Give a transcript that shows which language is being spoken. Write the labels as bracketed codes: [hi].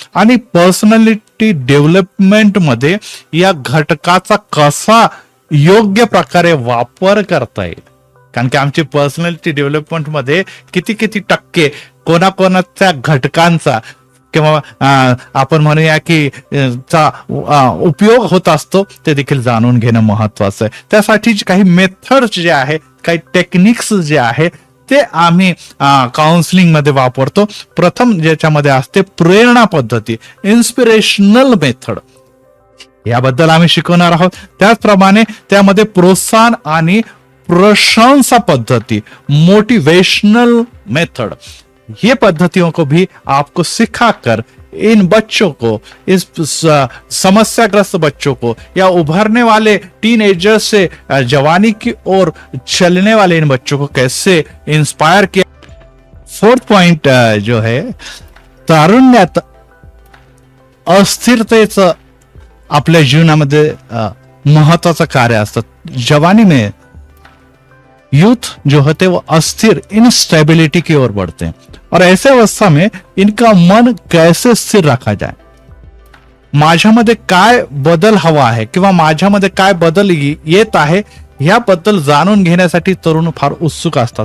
[mr] आणि personality development मध्ये या घटकाचा कसा योग्य प्रकारे वापर करता येईल, कारण की आमची पर्सनॅलिटी डेव्हलपमेंट मध्ये किती टक्के कोणाकोणाच्या घटकांचा किंवा आपण म्हणूया की चा उपयोग होत असतो ते देखील जाणून घेणं महत्वाचं आहे. त्यासाठी काही मेथड्स जे आहे, काही टेक्निक्स जे आहे ते आम्ही काउन्सिलिंग मध्ये वापरतो. प्रथम ज्याच्यामध्ये असते प्रेरणा पद्धती, इन्स्पिरेशनल मेथड, याबद्दल आम्ही शिकवणार आहोत. त्याचप्रमाणे त्यामध्ये प्रोत्साहन आणि प्रशंसा पद्धती, मोटिवेशनल मेथड, [hi] ये पद्धतियों को भी आपको सिखाकर इन बच्चों को, इस समस्याग्रस्त बच्चों को या उभरने वाले टीनेजर्स से जवानी की ओर चलने वाले इन बच्चों को कैसे इंस्पायर किया. [mr] फोर्थ पॉइंट जो है, तारुण्यात अस्थिरतेचं आपल्या जीवनामध्ये महत्वाचं कार्य असतं. [hi] जवानी में यूथ जो होते वो अस्थिर, इनस्टेबिलिटी की ओर बढ़ते हैं और ऐसे अवस्था में इनका मन कैसे स्थिर रखा जाए, [mr] माझ्यामध्ये काय बदल हवा आहे किंवा माझ्यामध्ये काय बदल येत आहे याबद्दल जाणून घेण्यासाठी तरुण फार उत्सुक असतात.